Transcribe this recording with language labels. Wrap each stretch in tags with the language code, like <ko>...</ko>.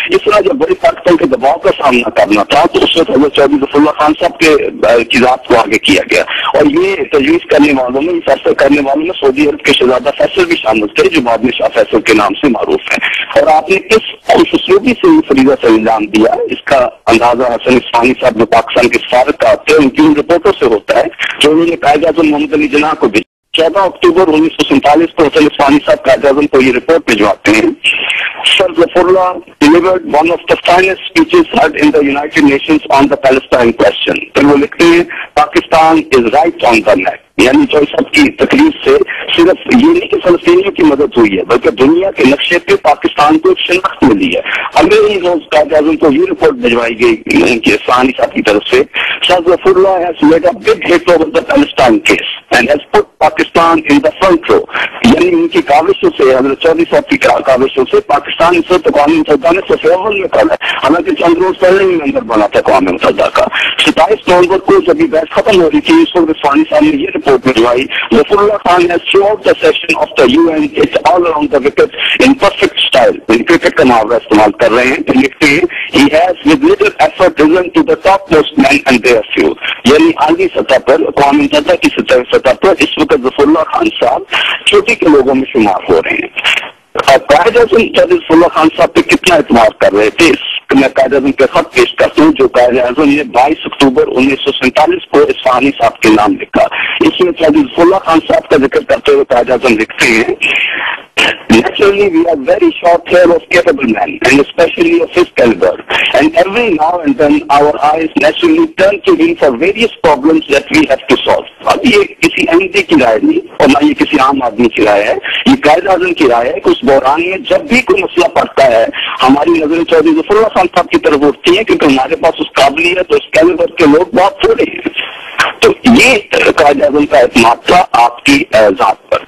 <ur>اس طرح جب بڑی طاقتوں کے دباؤ کا سامنا کرنا تھا تو اس وقت حضرت چودھری ظفر اللہ خان صاحب کی ذات کو آگے کیا گیا، اور یہ تجویز کرنے والوں میں، فیصلہ کرنے والوں میں سعودی عرب کے شہزادہ فیصل بھی شامل تھے جو بعد میں شاہ فیصل کے نام سے معروف ہیں. اور آپ نے کس خوش اسلوبی سے یہ فریضہ سر انجام دیا اس کا اندازہ حسن عثمانی صاحب جو پاکستان کے سابق تھے ان کی ان رپورٹوں سے ہوتا ہے جو انہوں نے قائد اعظم محمد علی جناح کو 14 اکتوبر 1947 کو حسن عثمانی صاحب قائد اعظم کو یہ رپورٹ بھجواتے ہیں</ur> <en>Sir Zafrullah delivered one of the finest speeches heard in the United Nations on the Palestine question.</en> <ur>پھر وہ لکھتے ہیں Pakistan</ur> <en>is right on the map.</en> <ur>یعنی جو سب کی تکلیف سے صرف یہ نہیں کہ فلسطینیوں کی مدد ہوئی ہے بلکہ دنیا کے نقشے پہ پاکستان کو ایک شناخت ملی ہے. اگلے ہی روز قائد اعظم کو یہ رپورٹ بھجوائی گئی ان کے ثانی صاحب کی طرف سے.</ur> <en>Shah Zafrullah has made a big hit over the Palestine case and has put Pakistan in the front row.</en> <ur>یعنی ان کی کاوشوں سے حضرت چودھری صاحب کی کاوشوں سے پاکستان اس وقت اقوام متحدہ نے صف اول میں کھڑا ہے، حالانکہ چند روز پہلے ہی ممبر بنا تھا اقوام متحدہ کا. 27 نومبر کو جب یہ بحث ختم ہو رہی تھی اس وقت ثانی صاحب نے یہ report بھجوائی.</ur> <en>Zafrullah Khan has throughout the session of the UN hit all around the wicket in perfect style.</en> <ur>Cricket کا محاورہ استعمال کر رہے ہیں تو لکھتے ہیں</ur> <en>he has with little effort risen to the topmost men and their few.</en> <ur>یعنی عالمی سطح پر اقوام متحدہ کی سطح پر اس وقت ظفراللہ خان صاحب چوٹی کے لوگوں میں شمار ہو رہے ہیں. قائد اعظم ظفراللہ خان صاحب پہ کتنا اعتماد کر رہے تھے میں قائد اعظم کے خط پیش کرتا ہوں جو قائد اعظم نے 22 اکتوبر 1947 کو اصفہانی صاحب کے نام لکھا. اس میں ظفراللہ خان صاحب کا ذکر کرتے ہوئے قائد اعظم لکھتے ہیں</ur> <en>Naturally, we are very short here of capable men, and especially of his caliber. And every now and then, our eyes naturally turn to him for various problems that we have to solve.</en> <ur>اب یہ کسی احمدی کی رائے نہیں اور نہ یہ کسی عام آدمی کی رائے ہے، یہ قائد اعظم کی رائے ہے کہ اس بحران میں جب بھی کوئی مسئلہ پڑتا ہے ہماری نظریں چودھری ظفراللہ خان صاحب کی طرف اٹھتی ہیں کیونکہ ہمارے پاس اس قابلیت اور اس کیلیبر کے لوگ بہت تھوڑے ہیں. تو یہ قائد اعظم کا اعتماد تھا آپ کی ذات پر.</ur>